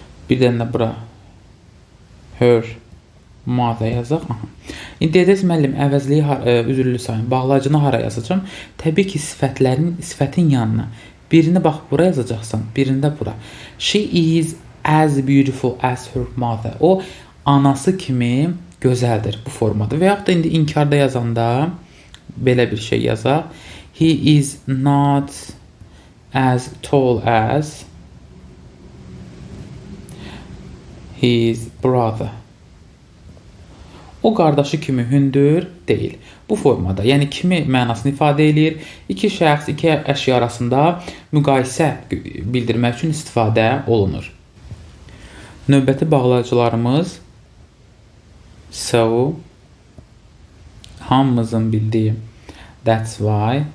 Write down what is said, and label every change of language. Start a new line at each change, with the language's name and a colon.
Azerbaijani: Bir dənə də bura.
English: Her mother
Azerbaijani: yazaq. İndi dediniz müəllim, əvəzliyi üzrlü sayın, bağlacını hara yazacağım? Təbii ki, sifətin yanına. Birini bax bura yazacaqsan, birində bura.
English: She is as beautiful as her mother.
Azerbaijani: O anası kimi gözəldir bu formada. Və yaxud da indi inkarda yazanda belə bir şey yazaq.
English: He is not as tall as his brother.
Azerbaijani: O qardaşı kimi hündür deyil. Bu formada, yəni kimi mənasını ifadə edir. İki şəxs, iki əşya arasında müqayisə bildirmək üçün istifadə olunur. Növbəti bağlayıcılarımız so, hamımızın bildiyi that's why.